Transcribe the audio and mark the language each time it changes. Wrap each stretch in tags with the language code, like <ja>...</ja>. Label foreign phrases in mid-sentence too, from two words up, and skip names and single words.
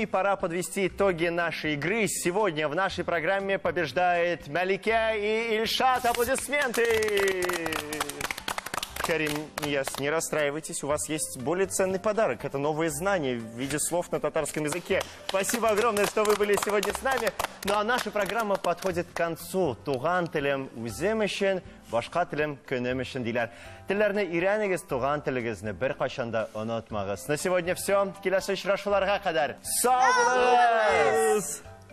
<ru>Пора подвести итоги нашей игры. Сегодня в нашей программе побеждает Малике и Ильшат. Аплодисменты. Карим, Нияз, не расстраивайтесь, у вас есть более ценный подарок. Это новые знания в виде слов на татарском языке. Спасибо огромное, что вы были сегодня с нами. Ну а наша программа подходит к концу.</ru> <tt>Туган телем үзем өчен, башка телем көнем өчен диләр. Телләрне өйрәнегез, туган телегезне беркайчан да онытмагыз.</tt> <ru>На сегодня все.</ru> <tt>Киләсе очрашуларга кадәр. Сау булыгыз!</tt>